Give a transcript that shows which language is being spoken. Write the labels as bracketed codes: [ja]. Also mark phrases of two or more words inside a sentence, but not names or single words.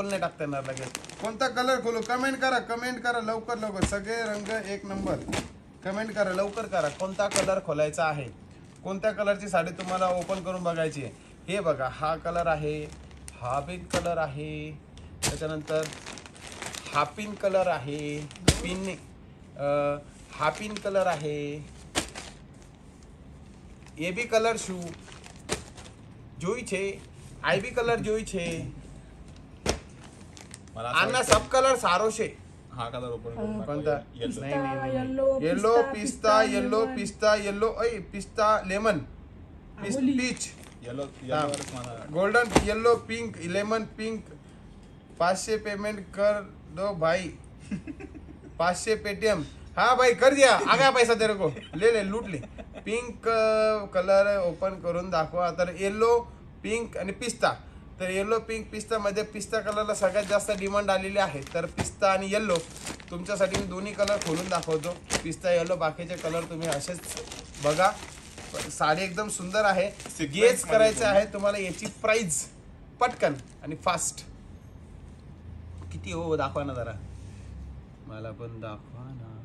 [mr] पोल नाही टाकता येणार लगेच कोणता कलर खोलू कमेंट करा लवकर सगळे रंग एक नंबर कमेंट करा लवकर करा कोणता कलर खोलायचा आहे कोणत्या कलरची साडी तुम्हाला ओपन करून बघायची आहे हे बघा हा कलर आहे हा [en] pink color [mr] आहे त्याच्यानंतर हा [en] pink color [mr] आहे हा [en] pink color [mr] आहे [gu] એ બી કલર શું જોઈ છે આઈ બી કલર જોઈ છે [mr] मला [gu] આના सब કલર સારો છે [mr] हा कलर ओपन कोणता येलो [en] yellow pista yellow pista lemon peach [mr] येलो मला [en] golden yellow pink lemon pink [hi] 500 पेमेंट कर दो भाई 500 पेटीएम हाँ भाई कर दिया आ गया पैसा तेरे को ले लूट ले [en] pink color [mr] ओपन करून दाखवा तर येलो पिंक आणि पिस्ता तर येलो पिंक पिस्ता मध्ये पिस्ता कलरला सगळ्यात जास्त डिमांड आलेली आहे तर पिस्ता आणि येलो तुमच्यासाठी मी दोन्ही कलर खोलून दाखवतो पिस्ता येलो बाकीचे कलर तुम्ही असेच बघा साडी एकदम सुंदर आहे गेस करायचं आहे तुम्हाला याची प्राइस पटकन आणि फास्ट किती हो दाखवा ना जरा मला पण दाखवा ना